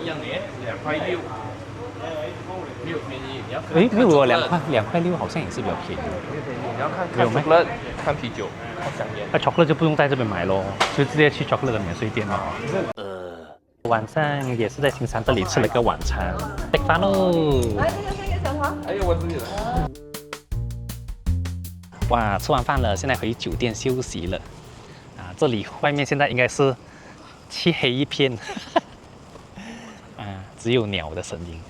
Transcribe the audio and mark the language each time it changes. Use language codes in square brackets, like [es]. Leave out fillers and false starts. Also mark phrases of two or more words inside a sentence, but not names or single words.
[zh] 一樣的，2塊6。沒有便宜，你要看。誒，沒有2塊6好像也是比較便宜。你要看chocolate，看啤酒，看香煙。那 chocolate 就不用在這邊買咯，就直接去 chocolate 的免稅店咯。晚上也是在新山這裡吃了個晚餐，食飯咯。來，這個是一個小黃。還有我自己的。哇，吃完飯了，現在回酒店休息了。啊，這裡外面現在應該是漆黑一片，啊，只有鳥的聲音。